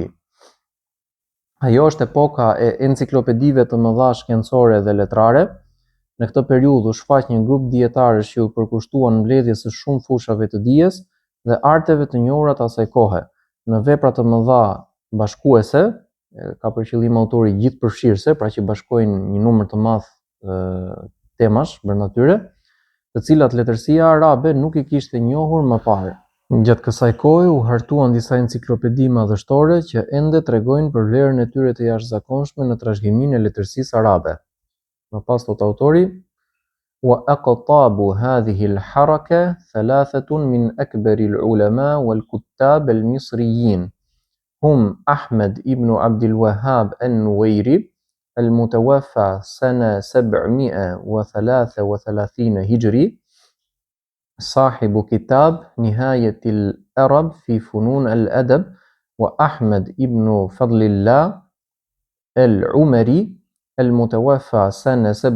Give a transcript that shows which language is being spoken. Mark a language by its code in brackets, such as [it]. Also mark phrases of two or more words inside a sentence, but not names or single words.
[sq] Ajo është epoka e enciklopedive të mëdha shkencore dhe letrare. Në këtë periudhë u shfaq një grup dietarësh që u përkushtuan mbledhjes së shumë fushave të dijes dhe arteve të njohura të asaj kohe, në vepra të mëdha bashkuese, ka për qëllim autori gjithëpërfshirëse, pra që bashkojnë një numër të madh temash brenda tyre, të cilat letërsia arabe nuk i kishte njohur më parë. Gjatë kësaj kohe u hartuan disa enciklopedi madhështore që ende tregojnë për vlerën e tyre të jashtëzakonshme në trashëgiminë e letërsisë arabe. Më pas thot autori: [ar] وأقطاب هذه الحركة ثلاثة من أكبر العلماء والكتاب المصريين هم أحمد ابن عبد الوهاب النويري المتوفى سنة 733 هجري صاحب كتاب نهاية الأرب في فنون الأدب، وأحمد ابن فضل الله العمري المتوفى سنة